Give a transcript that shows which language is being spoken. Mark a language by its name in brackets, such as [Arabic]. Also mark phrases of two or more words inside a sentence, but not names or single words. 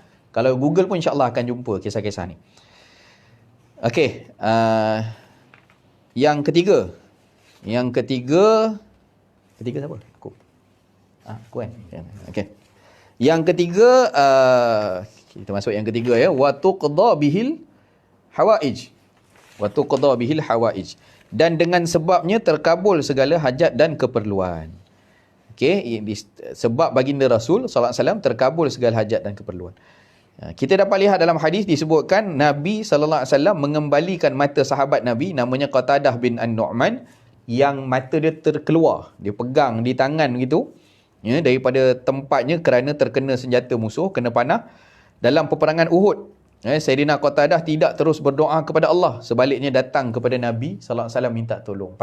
[Malay] Kalau Google pun insyaAllah akan jumpa kisah-kisah ni. Okey, yang ketiga siapa? Aku kan. Okey. Yang ketiga, kita masuk yang ketiga ya, [Arabic] وتقضى به الحوائج. وتقضى به الحوائج. [Malay] Dan dengan sebabnya terkabul segala hajat dan keperluan. Okey, sebab baginda Rasul [Arabic] صلى الله عليه وسلم [Malay] terkabul segala hajat dan keperluan. Kita dapat lihat dalam hadis disebutkan Nabi [Arabic] صلى الله عليه وسلم [Malay] mengembalikan mata sahabat Nabi namanya Qatadah bin An-Nu'man, yang mata dia terkeluar, dia pegang di tangan gitu, daripada tempatnya kerana terkena senjata musuh, kena panah dalam peperangan Uhud. Sayyidina Qatadah tidak terus berdoa kepada Allah, sebaliknya datang kepada Nabi [Arabic] صلى الله عليه وسلم [Malay] minta tolong.